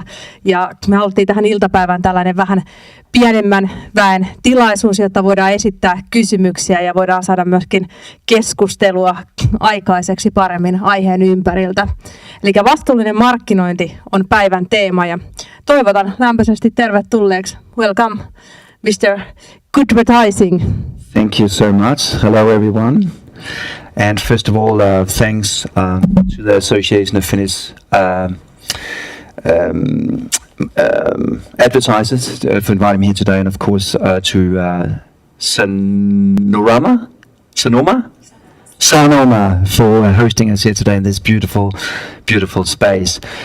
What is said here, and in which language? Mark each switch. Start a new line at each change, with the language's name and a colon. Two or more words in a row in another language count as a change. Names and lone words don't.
Finnish: Ja me haluttiin tähän iltapäivään tällainen vähän pienemmän väen tilaisuus, jotta voidaan esittää kysymyksiä ja voidaan saada myöskin keskustelua aikaiseksi paremmin aiheen ympäriltä. Eli vastuullinen markkinointi on päivän teema ja toivotan lämpöisesti tervetulleeksi.
English: Welcome, Mr. Goodvertising. Thank you so much. Hello everyone. And first of all, thanks to the Association of Finnish advertisers for inviting me here today, and of course to Sanoma for hosting us here today in this beautiful space.